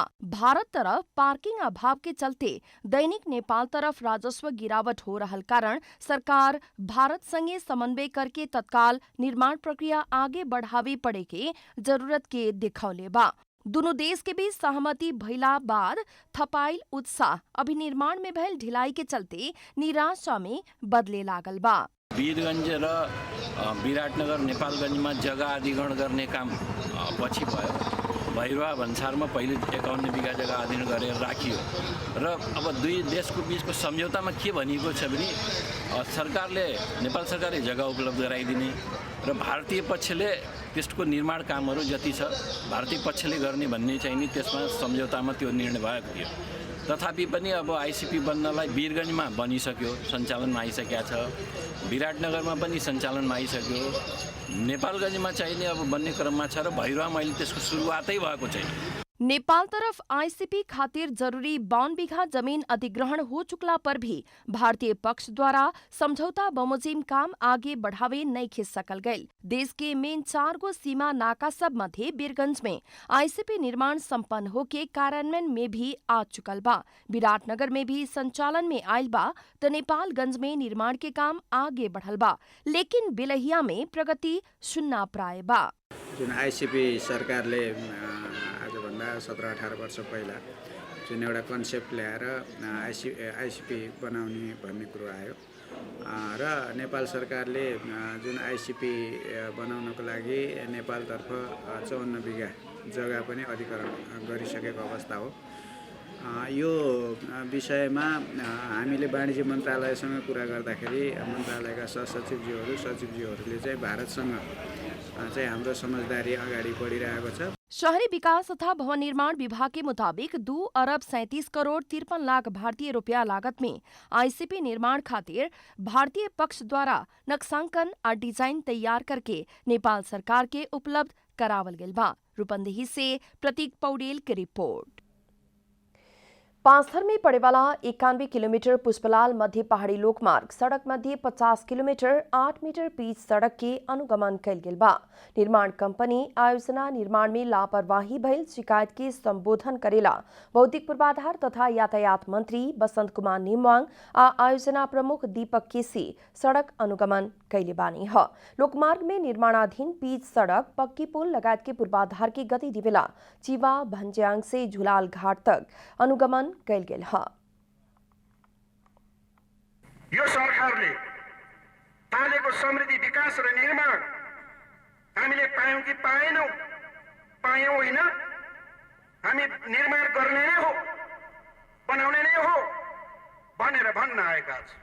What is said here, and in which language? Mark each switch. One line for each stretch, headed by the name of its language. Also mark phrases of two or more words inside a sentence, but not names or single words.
Bhojpuri: भारत तरफ पार्किंग अभाव के चलते दैनिक नेपाल तरफ राजस्व गिरावट हो रहल कारण सरकार भारत संगे समन्वय करके तत्काल निर्माण प्रक्रिया आगे बढ़ावे पड़े के जरूरत के दिखौले बा। दोनों देश के बीच सहमति भइला बाद थपाइल उत्साह अभी निर्माण में भइल ढिलाई के चलते निराशा में बदले लागल बा।
Nepali: वीरगञ्ज र विराटनगर नेपालगञ्जमा जग्गा अधिग्रहण गर्ने काम पछि भयो। भैरवा भन्सारमा पहिले 51 बिघा जग्गा अधिग्रहण गरेर राखियो र अब दुई देशको बीचको सम्झौतामा के भनिएको छ भने सरकारले नेपाल सरकारले जग्गा उपलब्ध गराइदिने र भारतीय पक्षले त्यसको निर्माण कामहरू जति छ भारतीय पक्षले गर्ने भन्ने चाहिँ नि त्यसमा सम्झौतामा त्यो निर्णय भएको थियो। तथापि पनि अब आईसीपी बन्नलाई वीरगञ्जमा बनिसक्यो, सञ्चालनमा आइसकेको छ, विराटनगरमा पनि सञ्चालनमा आइसक्यो, नेपालगञ्जमा चाहिने अब बन्ने क्रममा छ र भैरवामा अहिले त्यसको सुरुवातै भएको छैन।
Bhojpuri: नेपाल तरफ आईसीपी खातिर जरूरी 52 बीघा जमीन अधिग्रहण हो चुकला पर भी भारतीय पक्ष द्वारा समझौता बमोजिम काम आगे बढ़ावे नहीं खिंच सकल गये। देश के मेन 4 गो सीमा नाका सब मध्य वीरगंज में आईसीपी निर्माण संपन्न होके कार्यान्वयन में भी आ चुकल बा। विराटनगर में भी संचालन में आयल बा तो नेपालगंज में निर्माण के काम आगे बढ़ल बा, लेकिन बिलहिया में प्रगति शून्य प्राय बा।
Nepali: जुन आईसीपी सरकारले 17-18 वर्ष पहिला जुन एउटा कन्सेप्ट ल्याएर आईसीपी बनाउने भन्ने कुरो आयो र नेपाल सरकारले जुन आईसीपी बनाउनको लागि नेपालतर्फ 54 बिघा जग्गा पनि अधिग्रहण गरिसकेको अवस्था हो। यो विषयमा हामीले वाणिज्य मन्त्रालयसँग कुरा गर्दाखेरि मन्त्रालयका सहसचिवज्यूहरू सचिवज्यूहरूले चाहिँ भारतसँग चाहिँ हाम्रो समझदारी अगाडि बढिरहेको छ।
Bhojpuri: शहरी विकास तथा भवन निर्माण विभाग के मुताबिक 2 अरब 37 करोड़ 53 लाख भारतीय रुपया लागत में आईसीपी निर्माण खातिर भारतीय पक्ष द्वारा नक्शांकन और डिजाइन तैयार करके नेपाल सरकार के उपलब्ध करावल गेल बा। रूपंदेही से प्रतीक पौडेल की रिपोर्ट। पांचथर में पड़े वाला 91 किलोमीटर पुष्पलाल मध्य पहाड़ी लोकमार्ग सड़क मध्य 50 किलोमीटर 8 मीटर पिच सड़क के अनुगमन कैल गेल बा। निर्माण कंपनी आयोजना निर्माण में लापरवाही भइल शिकायत के संबोधन करेला भौतिक पूर्वाधार तथा यातायात मंत्री बसंत कुमार नेमवांग आ आयोजना प्रमुख दीपक केसी सड़क अनुगमन कैले बानी ह। लोकमार्ग में निर्माणाधीन पिच सड़क पक्की पुल लगायत के पूर्वाधार की गति दिवेला चिवा भंज्यांग से झुलाल घाट तक अनुगमन कैल गेल ह।
Nepali: यो सरकारले तालेको समृद्धि विकास र निर्माण हामीले पायौं कि पाएनौं, पायौं होइन, हामी निर्माण गर्ने नै हो, बनाउने नै हो भनेर भन्न आएका छौं।